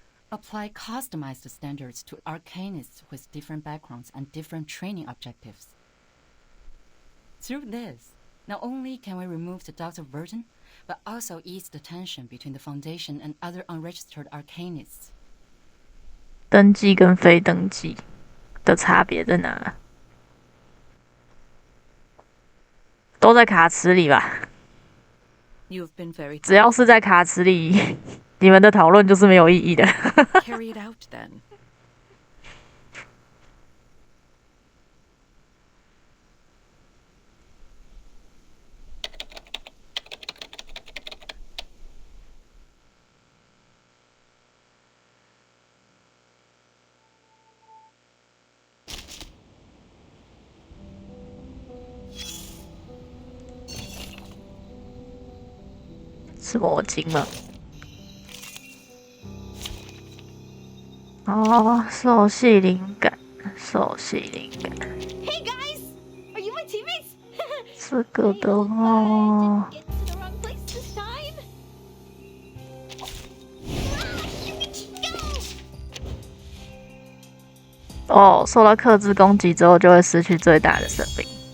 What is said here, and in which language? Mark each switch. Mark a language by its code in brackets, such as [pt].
[en] Apply customized standards to arcanists with different backgrounds and different training objectives. Through this, not only can we remove the doubts of Virgin, but also ease the tension between the Foundation and other unregistered arcanists. [zh] 登记跟非登记的差别在哪？都在卡池里吧？ [en] You've been very [zh] 只要是在卡池里，你们的讨论就是没有意义的。 [en] Carry it out then. [zh] 是魔晶吗？哦，受系灵感，受系灵感。 [en] Hey guys! Are you my teammates? [zh] 这个的话，哦，受到克制攻击之后就会失去最大的生命。